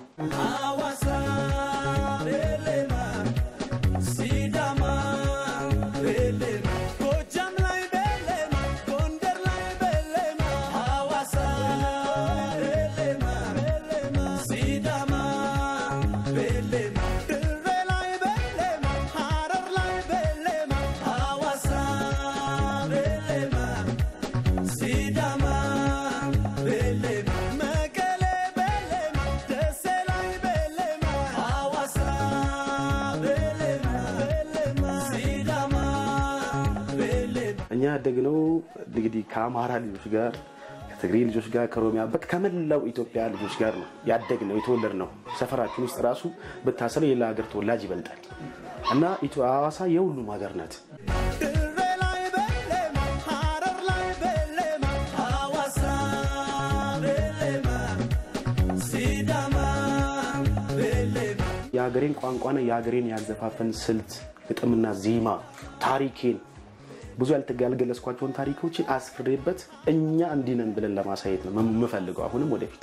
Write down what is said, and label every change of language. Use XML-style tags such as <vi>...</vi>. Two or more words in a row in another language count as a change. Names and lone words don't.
<sid>Awasa belema Sidama belema Kojam lai belema Konder lai belema Awasa belema Sidama belema Dirre lai belema Harar lai belema Awasa belema Sidama belema Mekele belema Dese lai belema Awasa belema Sidama belema</sid> <am>እኛ ያደግነው እንግዲህ ከአማራ ልጆች ጋር ከትግሬ ልጆች ጋር ከኦሮሚያ ከመላው ኢትዮጵያ ልጆች ጋር ነው ያደግነው የተወለድነው ሰፈራችን ውስጥ ራሱ በታሰለ የላ ሀገር ተወላጅ ይበልጣል እና ሐዋሳ የሁሉም ሀገር ናት የሀገሬን ቋንቋና የሀገሬን ያዘፋፈን ስልት ግጥምና ዜማ ታሪኬን ብዙ ያልተጋለገለስኳቸውን ታሪኮችን አስፍሬበት እኛ እንዲነን ብለን ለማሳየት ነው የምፈልገው አሁንም ወደፊት</am>